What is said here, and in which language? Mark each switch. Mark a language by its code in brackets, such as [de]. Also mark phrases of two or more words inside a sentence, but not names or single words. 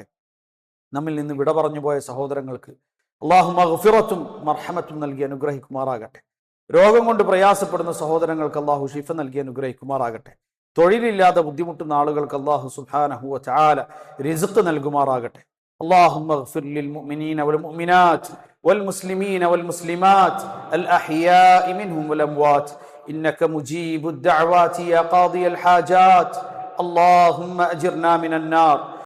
[ml] നമ്മിൽ നിന്ന് വിട പറഞ്ഞു പോയ സഹോദരങ്ങൾക്ക് അല്ലാഹു മഗ്ഫിറത്തും മർഹമത്തും നൽകി അനുഗ്രഹിക്കുമാറാകട്ടെ. രോഗം കൊണ്ട് പ്രയാസപ്പെടുന്ന സഹോദരങ്ങൾക്ക് അല്ലാഹു ശിഫ നൽകി അനുഗ്രഹിക്കുമാറാകട്ടെ. തൊഴിലില്ലാതെ ബുദ്ധിമുട്ടുന്ന ആളുകൾക്ക് [ar] الله سبحانه وتعالى [ml] റിസ്ഖ് നൽകുമാറാകട്ടെ. [ar] اللهم اغفر للمؤمنين والمؤمنات والمسلمين والمسلمات الأحياء منهم والأموات إنك مجيب الدعوات يا قاضي الحاجات. اللهم أجرنا من النار